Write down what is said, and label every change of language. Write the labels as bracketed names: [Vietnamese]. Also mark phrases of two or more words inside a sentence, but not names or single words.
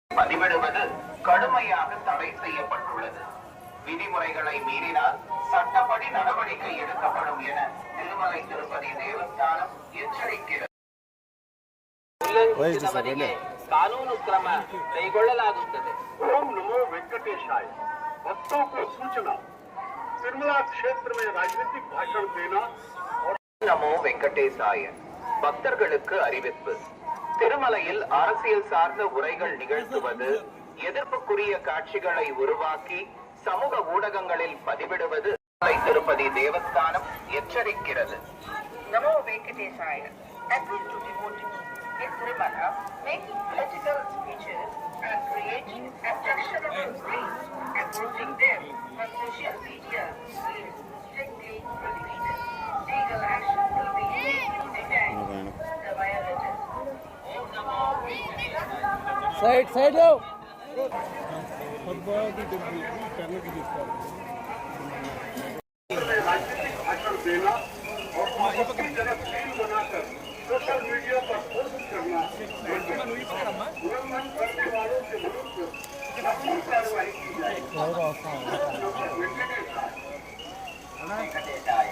[Tamil] பதிவிடுவது கடுமையாக தடை செய்யப்பட்டுள்ளது. விதிமுறைகளை மீறினால் சட்டப்படி நடவடிக்கை எடுக்கப்படும் என திருமலை திருப்பதி தேவஸ்தானம் ಎಚ್ಚರಿಸಿದೆ. [Kannada] ಉಲ್ಲಂಘಿಸಿದವರಿಗೆ ಕಾನೂನು ಕ್ರಮ ಕೈಗೊಳ್ಳಲಾಗುತ್ತದೆ. [Hindi] ओम नमो वेंकटेशाय। भक्तों को सूचना, तिरुमला क्षेत्र में राजनीतिक भाषण देना और [Tamil] நமோ வெங்கடேசாய. பக்தர்களுக்கு அறிவிப்பு. திருமலையில் அரசியல் சார்ந்த உரைகள் நிகழ்த்துவது, எதிர்ப்புக்குரிய காட்சிகளை உருவாக்கி சமூக ஊடகங்களில் பதிவிடுவது திருப்பதி தேவஸ்தானம் எச்சரிக்கிறது. நமோ வெங்கடேசாய. [English] Appeal to devotees in Tirumala making political speeches and creating objectionable scenes and posting them on social media is strictly prohibited. Legal action will be taken against the violators. Om Namo Venkatesaya. [Hindi] Side हो. राजनीतिक भाषण देना और आपत्तिजनक रील बनाकर [English] social media [Hindi] पर पोस्ट करना, उल्लंघन करने वालों के विरुद्ध कठोर कार्रवाई की [Telugu] వెంకటేశాయ.